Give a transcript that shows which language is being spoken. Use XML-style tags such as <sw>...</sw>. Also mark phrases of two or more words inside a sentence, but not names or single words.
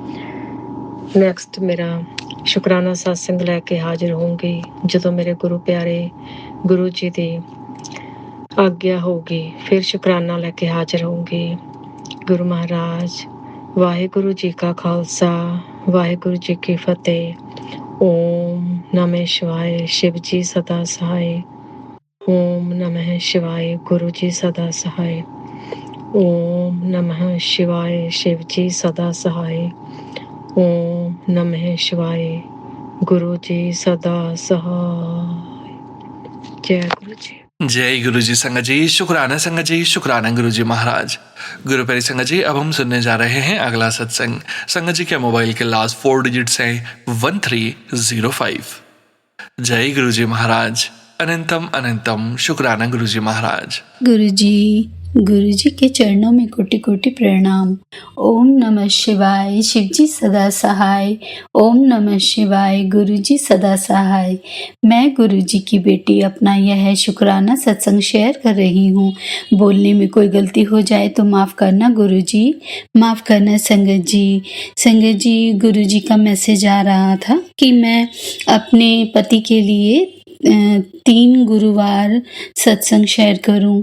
<pa>ਨੈਕਸਟ ਮੇਰਾ ਸ਼ੁਕਰਾਨਾ ਸਤਸੰਗ ਲੈ ਕੇ ਹਾਜ਼ਰ ਹੋਊਂਗੀ ਜਦੋਂ ਮੇਰੇ ਗੁਰੂ ਪਿਆਰੇ ਗੁਰੂ ਜੀ ਦੀ ਆਗਿਆ ਹੋਊਗੀ। ਫਿਰ ਸ਼ੁਕਰਾਨਾ ਲੈ ਕੇ ਹਾਜ਼ਰ ਹੋਊਂਗੀ। ਗੁਰੂ ਮਹਾਰਾਜ, ਵਾਹਿਗੁਰੂ ਜੀ ਕਾ ਖਾਲਸਾ, ਵਾਹਿਗੁਰੂ ਜੀ ਕੀ ਫਤਿਹ।</pa> <hi>ਓਮ ਨਮः शिवाय, शिव जी सदा सहाय। ओम नमः शिवाय, गुरु जी सदा सहाय। ओम नमः शिवाय, शिव जी सदा सहाय। ओम नमः शिवाय, गुरु जी सदा सहाय। जय गुरु जी। जय गुरु जी संगत जी, शुक्राना संगत जी, शुक्राना गुरु जी महाराज। गुरु प्यारी संगत जी, अब हम सुनने जा रहे हैं अगला सत्संग। संगत जी के मोबाइल के</hi> <en>last 4 digits</en> <hi>हैं 1305। जय गुरु जी महाराज, अनंतम अनंतम शुक्राना गुरु जी महाराज। गुरु जी के चरणों में कोटि कोटि प्रणाम। ओम नमः शिवाय, शिव जी सदा सहाय। ओम नमः शिवाय, गुरु जी सदा सहाय। मैं गुरु जी की बेटी अपना यह शुक्राना सत्संग शेयर कर रही हूँ। बोलने में कोई गलती हो जाए तो माफ़ करना गुरु जी, माफ़ करना संगत जी। संगत जी, गुरु जी का मैसेज आ रहा था कि मैं अपने पति के लिए 3 गुरुवार सत्संग शेयर करूं।</hi>